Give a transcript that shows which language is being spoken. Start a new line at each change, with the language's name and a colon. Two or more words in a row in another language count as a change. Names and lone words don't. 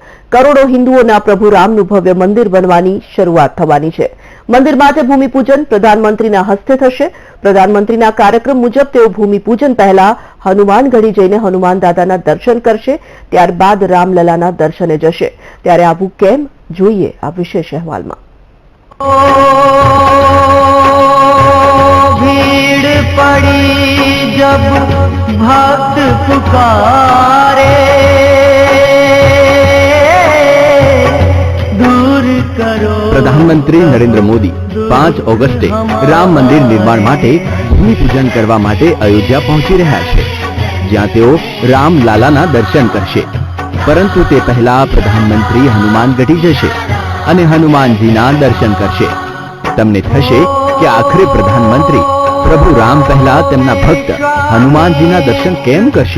Gujarati: કરોડો હિન્દુઓના પ્રભુ રામનું ભવ્ય મંદિર બનવાની શરૂઆત થવાની છે। મંદિર માટે ભૂમિપૂજન પ્રધાનમંત્રીના હસ્તે થશે। પ્રધાનમંત્રીના કાર્યક્રમ મુજબ તેઓ ભૂમિપૂજન પહેલા હનુમાનગઢી જઈને હનુમાન દાદાના દર્શન કરશે, ત્યારબાદ રામલલાના દર્શને જશે। ત્યારે આવું કેમ, જોઈએ આ વિશેષ અહેવાલમાં।
Hindi: भीड़ पड़ी जब भक्त पुकारे, दूर करो।
Gujarati: પ્રધાનમંત્રી નરેન્દ્ર મોદી 5 ઓગસ્ટે રામ મંદિર નિર્માણ માટે ભૂમિપૂજન કરવા માટે અયોધ્યા પહોંચી રહ્યા છે, જ્યાં તેઓ રામ લાલાના દર્શન કરશે। પરંતુ તે પહેલા પ્રધાનમંત્રી હનુમાનગઢી જશે અને હનુમાનજીના દર્શન કરશે। તમને થશે કે આખરે પ્રધાનમંત્રી પ્રભુ રામ પહેલા તેમના ભક્ત હનુમાનજીના દર્શન કેમ કરશે?